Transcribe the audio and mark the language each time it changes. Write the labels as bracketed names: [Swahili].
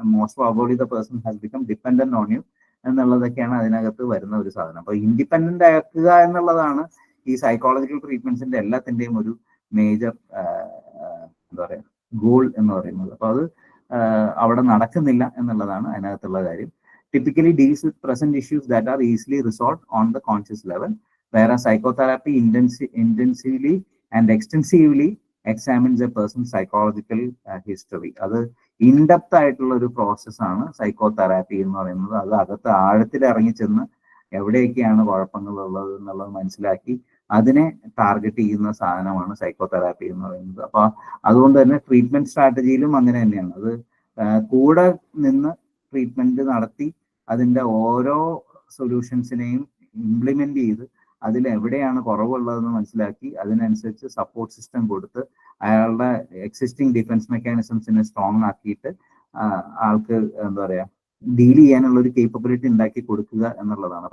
[English] most probably the person has become dependent on you [Malayalam] എന്നുള്ളതൊക്കെയാണ് അതിനകത്ത് വരുന്ന ഒരു സാധനം. അപ്പൊ ഇൻഡിപെൻഡന്റ് ആക്കുക എന്നുള്ളതാണ് ഈ സൈക്കോളജിക്കൽ ട്രീറ്റ്മെന്റ്സിന്റെ എല്ലാത്തിന്റെയും ഒരു മേജർ എന്താ പറയാ ഗോൾ എന്ന് പറയുന്നത്. അപ്പൊ അത് അവിടെ നടക്കുന്നില്ല എന്നുള്ളതാണ് അതിനകത്തുള്ള കാര്യം. [English] Typically deals with present issues that are easily resolved on the conscious level, whereas psychotherapy intensively and extensively examines a person's psychological history. [Malayalam] അത് ഇൻഡെപ്ത് ആയിട്ടുള്ള ഒരു പ്രോസസ്സാണ് സൈക്കോതെറാപ്പി എന്ന് പറയുന്നത്. അത് അകത്ത് ആഴത്തിൽ ഇറങ്ങി ചെന്ന് എവിടെയൊക്കെയാണ് കുഴപ്പങ്ങൾ ഉള്ളത് എന്നുള്ളത് മനസ്സിലാക്കി അതിനെ ടാർഗറ്റ് ചെയ്യുന്ന സാധനമാണ് സൈക്കോതെറാപ്പി എന്ന് പറയുന്നത്. അപ്പൊ അതുകൊണ്ട് തന്നെ ട്രീറ്റ്മെന്റ് സ്ട്രാറ്റജിയിലും അങ്ങനെ തന്നെയാണ്. അത് കൂടെ നിന്ന് ട്രീറ്റ്മെന്റ് നടത്തി അതിന്റെ ഓരോ സൊല്യൂഷൻസിനെയും ഇംപ്ലിമെന്റ് ചെയ്ത് അതിൽ എവിടെയാണ് കുറവുള്ളതെന്ന് മനസ്സിലാക്കി അതിനനുസരിച്ച് സപ്പോർട്ട് സിസ്റ്റം കൊടുത്ത് അയാളുടെ എക്സിസ്റ്റിംഗ് ഡിഫൻസ് മെക്കാനിസംസിനെ സ്ട്രോങ് ആക്കിയിട്ട് ആൾക്ക് എന്താ പറയാ ഡീൽ ചെയ്യാനുള്ള ഒരു കേപ്പബിലിറ്റി ഉണ്ടാക്കി കൊടുക്കുക എന്നുള്ളതാണ്.